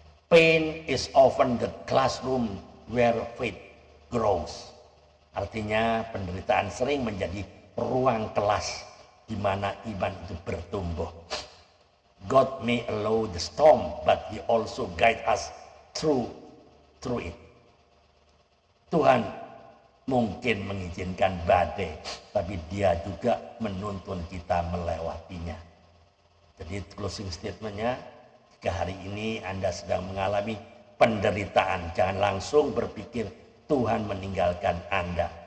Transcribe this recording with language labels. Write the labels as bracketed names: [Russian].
[English] Pain is often the classroom where faith grows. [Indonesian] Artinya penderitaan sering menjadi ruang kelas di mana iman itu bertumbuh. [English] God may allow the storm, but He also guide us through it. [Indonesian] Tuhan mungkin mengizinkan badai, tapi Dia juga menuntun kita melewatinya. Jadi closing statementnya, jika hari ini Anda sedang mengalami penderitaan, jangan langsung berpikir Tuhan meninggalkan Anda.